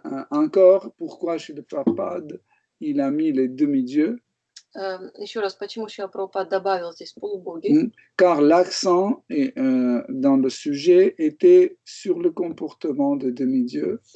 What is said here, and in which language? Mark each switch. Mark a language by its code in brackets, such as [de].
[fr] Encore, pourquoi chez le Prabhupada, il a mis les demi-dieux? [ru] Еще раз, почему Шрила Прабхупад добавил здесь полубоги? [fr] Car l'accent dans le sujet était sur le comportement des demi-dieux.